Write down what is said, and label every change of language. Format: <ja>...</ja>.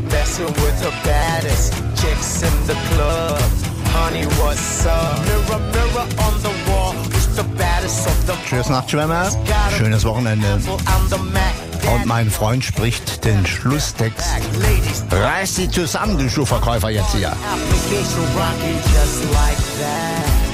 <en>Messing with the baddest chicks in the club. Honey, what's up? Mirror, mirror on the wall, who's the baddest of the...</en> <de>Tschüss, Nachtschwärmer. Schönes Wochenende. Und mein Freund spricht den Schlusstext. Reiß sie zusammen, du Schuhverkäufer, jetzt hier.</de> <en>Application rocking just like that.</en>